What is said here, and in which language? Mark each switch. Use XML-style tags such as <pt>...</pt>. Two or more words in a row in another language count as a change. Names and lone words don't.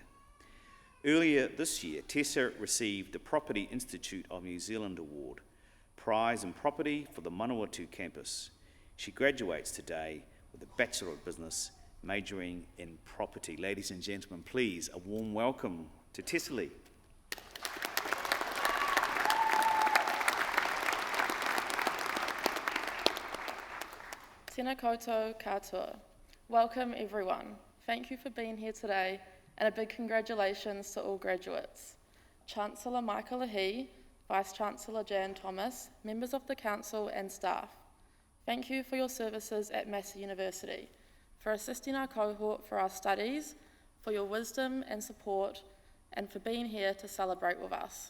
<en>Earlier this year, Tessa received the Property Institute of New Zealand Award, Prize in Property for the Manawatū campus. She graduates today with a Bachelor of Business, majoring in property. Ladies and gentlemen, please, a warm welcome to Tessa Lee.</en> <mi>Tēnā koutou katoa.</mi> <en>Welcome everyone. Thank you for being here today, and a big congratulations to all graduates. Chancellor Michael Ahi, Vice Chancellor Jan Thomas, members of the Council and staff. Thank you for your services at Massey University, for assisting our cohort for our studies, for your wisdom and support, and for being here to celebrate with us.</en>